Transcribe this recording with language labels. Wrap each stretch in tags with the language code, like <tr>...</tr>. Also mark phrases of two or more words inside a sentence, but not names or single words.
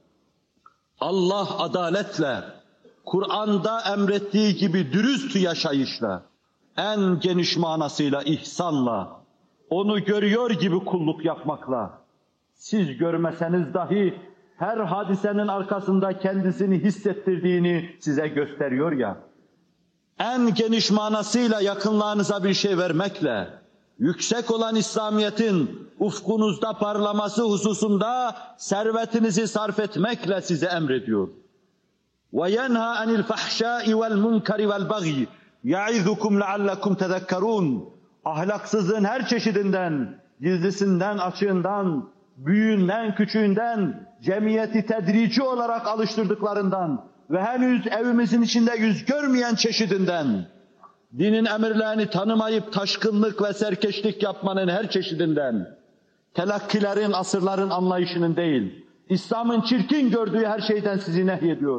<tr>Allah adaletle, Kur'an'da emrettiği gibi dürüst yaşayışla, en geniş manasıyla ihsanla, onu görüyor gibi kulluk yapmakla, siz görmeseniz dahi her hadisenin arkasında kendisini hissettirdiğini size gösteriyor ya, en geniş manasıyla yakınlarınıza bir şey vermekle, yüksek olan İslamiyet'in ufkunuzda parlaması hususunda servetinizi sarf etmekle size emrediyor.</tr> <ar>وَيَنْهَا عَنِ الْفَحْشَاءِ وَالْمُنْكَرِ وَالْبَغْيِ يَعِذُكُمْ لَعَلَّكُمْ تَذَكَّرُونَ.</ar> <tr>Ahlaksızlığın her çeşidinden, gizlisinden, açığından, büyüğünden, küçüğünden, cemiyeti tedrici olarak alıştırdıklarından ve henüz evimizin içinde yüz görmeyen çeşidinden, dinin emirlerini tanımayıp taşkınlık ve serkeşlik yapmanın her çeşidinden, telakkilerin, asırların anlayışının değil, İslam'ın çirkin gördüğü her şeyden sizi nehyediyor.</tr>